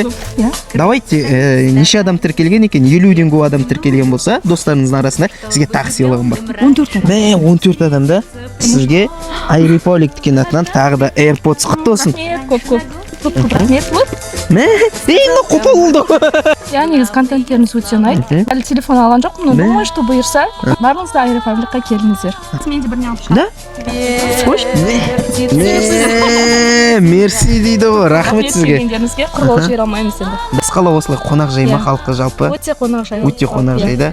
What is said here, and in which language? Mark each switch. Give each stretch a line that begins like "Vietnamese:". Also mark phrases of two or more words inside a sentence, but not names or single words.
Kazakh: Давайте, неше адам тіркелген екен? 50-ден көп адам тіркелген болса, достарыңыздың арасында сізге тағы сыйлығым бар. 14 адам. Мә, 14 адамда сізге Айреполик деген атынан тағы да AirPods құтты olsun. Көп рахмет. Мә, ең құпы болды. Я негізі контенттеріңіз өте ұнайды. Әлі телефон алған жоқпын,
Russian: но думаю, что
Kazakh: бұйырса барыңыз да Айреполикқа келіңіздер. Мен де біріне алып шығамын. Да? Қош? Мерси дейді ғой, рахмет сізге. Келгендеріңізге құр қол жібере алмаймыз енді. Басқала осылай қонақ жай ма халыққа жалпы? Өте қонақ жай. Өте қонақ жай да.